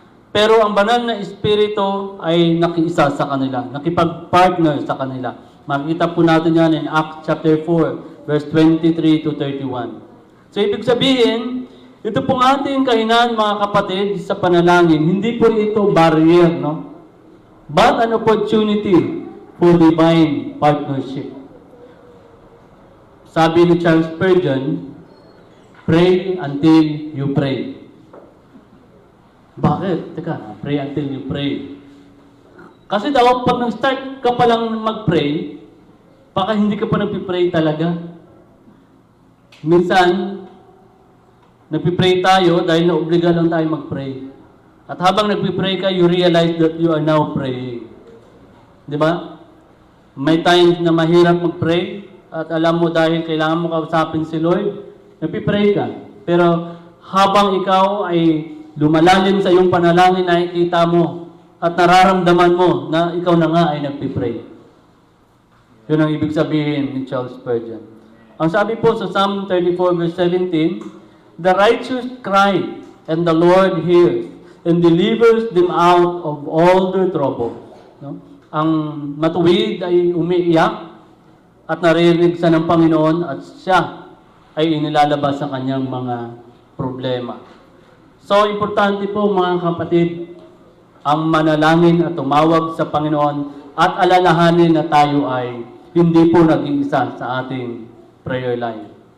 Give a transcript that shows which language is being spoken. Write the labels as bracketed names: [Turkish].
[Filipino] Pero ang banal na Espiritu ay nakiisa sa kanila, nakipag-partner sa kanila. Makikita po natin yan in Acts chapter 4, verse 23 to 31. So ibig sabihin, ito pong ating kahinaan mga kapatid sa panalangin, hindi po ito barrier, no? [English] But an opportunity for divine partnership. [Filipino] Sabi ni [English] Charles Spurgeon, pray until you pray. [Filipino] Bakit? Teka, [English] pray until you pray. [Filipino] Kasi daw, pag nag-start ka pa lang mag-pray, baka hindi ka pa nagpipray talaga. Minsan, nagpipray tayo dahil naobliga lang tayo mag-pray. At habang nagpipray ka, [English] you realize that you are now praying. [Filipino] Di ba? May times na mahirap mag-pray at alam mo dahil kailangan mo kausapin si Lord, nagpipray ka. Pero habang ikaw ay lumalalim sa iyong panalangin, nakikita mo at nararamdaman mo na ikaw na nga ay nagpipray. Yun ang ibig sabihin ni Charles Spurgeon. Ang sabi po sa [English] Psalm 34 verse 17, the righteous cry, and the Lord hears, and delivers them out of all their trouble. No? [Filipino] Ang matuwid ay umiiyak, at naririnig siya ng Panginoon, at siya ay inilalabas sa kanyang mga problema. So, importante po mga kapatid, ang manalangin at tumawag sa Panginoon at alalahanin na tayo ay hindi po nag-iisa sa ating prayer life.